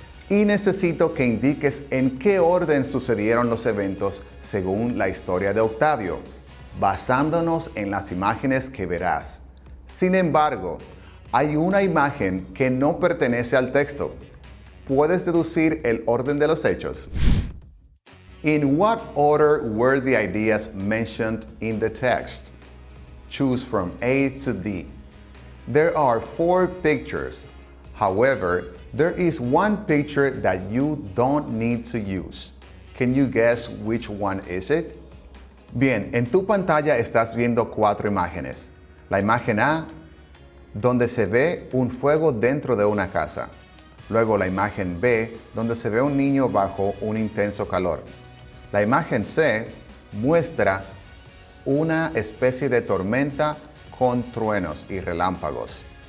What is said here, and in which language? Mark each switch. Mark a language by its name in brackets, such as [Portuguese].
[Spanish] Y necesito que indiques en qué orden sucedieron los eventos según la historia de Octavio, basándonos en las imágenes que verás. Sin embargo, hay una imagen que no pertenece al texto. ¿Puedes deducir el orden de los hechos? [English] In what order were the ideas mentioned in the text? Choose from A to D. There are 4 pictures. However, there is one picture that you don't need to use. Can you guess which one is it? [Spanish] Bien, en tu pantalla estás viendo 4 imágenes. La imagen A, donde se ve un fuego dentro de una casa. Luego la imagen B, donde se ve un niño bajo un intenso calor. La imagen C muestra una especie de tormenta con truenos y relámpagos.